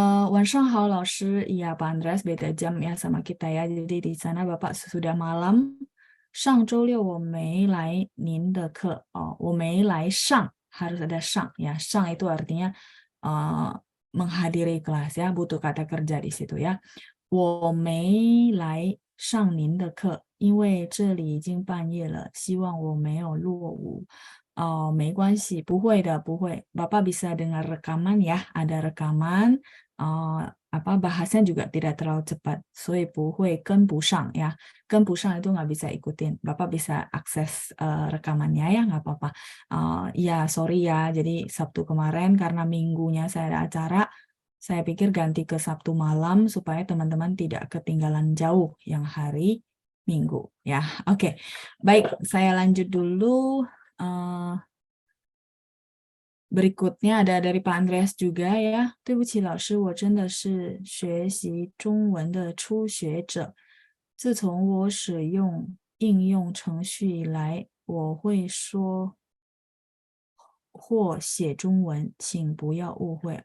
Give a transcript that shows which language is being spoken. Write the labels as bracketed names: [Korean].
[Chinese] 晚上好老师, [Indonesian] iya Pak Andreas beda jam ya sama kita ya. Jadi di sana Bapak sudah malam. [Chinese] 上周六我没来您的课. [Indonesian] Oh, [Chinese] 我没来上 [Indonesian] harus ada 上 ya. 上 itu artinya menghadiri kelas ya, butuh kata kerja di situ ya. [Chinese] 我没来上您的课，因为这里已经半夜了，希望我没有落伍。没关系，不会的，不会. [Indonesian] Bapak bisa dengar rekaman ya, ada rekaman. Bahasanya juga tidak terlalu cepat, [Chinese] 所以不会跟不上 [Indonesian] ya. 跟不上 itu nggak bisa ikutin. Bapak bisa akses rekamannya ya, nggak apa-apa. Ya, sorry ya. Jadi Sabtu kemarin karena minggunya saya ada acara, saya pikir ganti ke Sabtu malam supaya teman-teman tidak ketinggalan jauh yang hari Minggu ya. Oke, baik, saya lanjut dulu. Berikutnya ada dari Pak Andreas juga ya. [Chinese] 对不起老师，我真的是学习中文的初学者。自从我使用应用程序以来，我会说或写中文，请不要误会。